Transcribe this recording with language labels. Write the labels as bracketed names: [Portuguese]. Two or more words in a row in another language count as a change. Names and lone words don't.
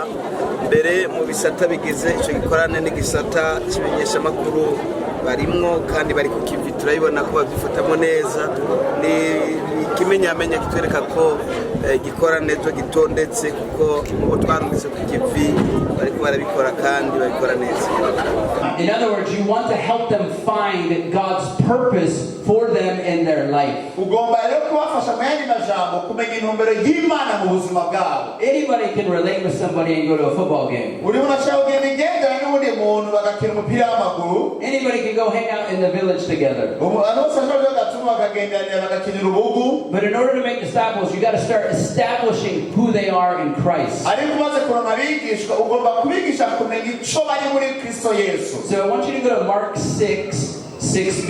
[Rundi] Mbere mu bisata bigize icyo gikorane n'igisata cy'imenyeshamakuru barimwo, kandi bari ku kivi, turabibona ko babyifatamo neza. Ni ikimenyamenya kitwereka ko igikorane cyo gitondetse kuko ubu twarumvise ku kivi bariko barabikora kandi babikora neza. [English] In other words, you want to help them find God's purpose for them in their life. [Rundi] Ugomba rero kubafasha mu yandi majambo kumenya intumbero y'Imana mu buzima bwabo. [English] Anybody can relate with somebody and go to a football game. [Rundi] Uri unashaka kugenda igendera n'undi muntu bagakina umupira w'amaguru. [English] Anybody can go hang out in the village together. But in order to make disciples, you got to start establishing who they are in Christ. So I want you to go to Mark 6:6b.